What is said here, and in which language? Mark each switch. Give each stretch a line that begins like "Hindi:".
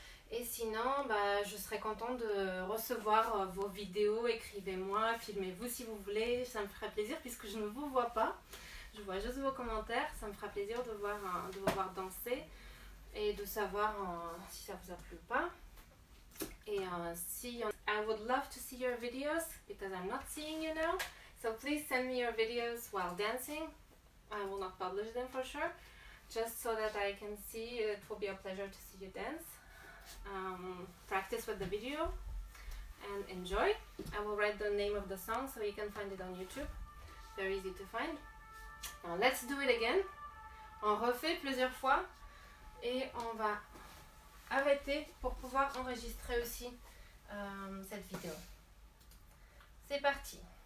French: Et sinon, je serais contente de recevoir vos vidéos. Écrivez-moi, filmez-vous si vous voulez. Ça me ferait plaisir puisque je ne vous vois pas. Je vois juste vos commentaires. Ça me fera plaisir de vous voir danser et de savoir si ça vous a plu ou pas.
English: Et I would love to see your videos because I'm not seeing you now. So please send me your videos while dancing. I will not publish them for sure, just so that I can see. It will be a pleasure to see you dance. Practice with the video and enjoy. I will write the name of the song so you can find it on YouTube. Very easy to find. Now let's do it again.
French: On refait plusieurs fois et on va arrêter pour pouvoir enregistrer aussi cette vidéo. C'est parti.